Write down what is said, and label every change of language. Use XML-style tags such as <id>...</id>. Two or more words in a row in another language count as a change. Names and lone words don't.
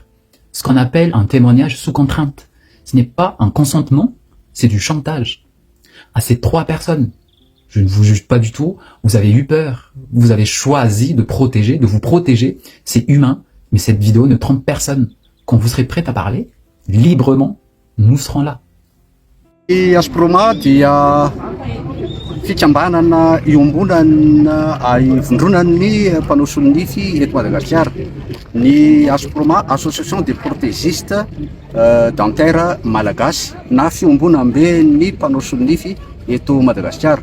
<fr>Ce qu'on appelle un témoignage sous contrainte. Ce n'est pas un consentement, c'est du chantage. À ces 3 personnes, je ne vous juge pas du tout, vous avez eu peur, vous avez choisi de vous protéger, c'est humain, mais cette vidéo ne trompe personne. Quand vous serez prêt à parler, librement, nous serons là.</fr> <mg>I Asproma dia fikambanana iombonana ivondronan'ny mpanao solonify eto Madagasikara. Ny Asproma, Association des protégistes dentaires malagasy, na fiombonam-ben'ny mpanao solonify eto Madagasikara.</mg>